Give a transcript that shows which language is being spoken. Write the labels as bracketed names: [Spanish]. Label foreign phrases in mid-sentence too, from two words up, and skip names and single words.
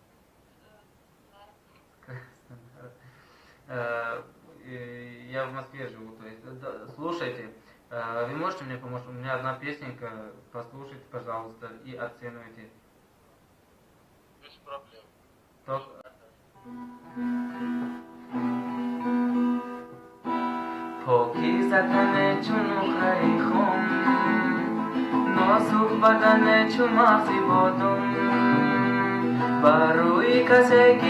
[Russian] Я в Москве живу, то есть. Слушайте, вы можете мне помочь? У меня одна песенка, послушайте, пожалуйста, и оценивайте. Без проблем. Так. [Tajik] پاکیزه چون نخری خم نازک بدن چون مغزی بادم بروی کسی که